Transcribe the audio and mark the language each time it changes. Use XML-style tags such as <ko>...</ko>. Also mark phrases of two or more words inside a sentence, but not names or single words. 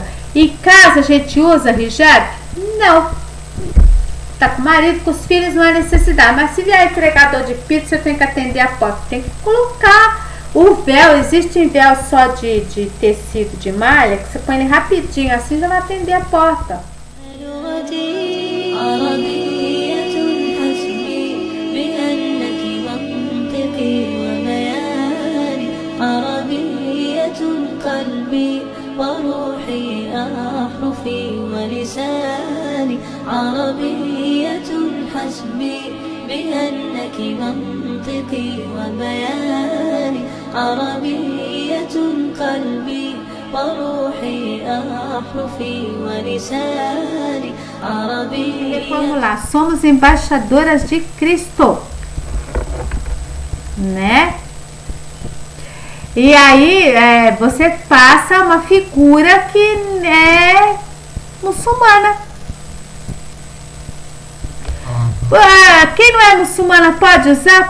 <pt>Em casa a gente usa hijab? Não. Tá com o marido, com os filhos, não é necessidade. Mas se vier entregador de pizza, você tem que atender a porta. Tem que colocar o véu. Existe véu só de tecido, de malha, que você põe ele rapidinho, assim já vai atender a porta.</pt> <ar>وروحي أحرفي ولساني عربية حسبي بأنك منطقي وبياني عربية قلبي وروحي أحرفي ولساني عربية.</ar> <pt>Vamos lá, somos embaixadoras de Cristo, né? E aí, você passa uma figura que é muçulmana. Quem não é muçulmana pode usar?</pt>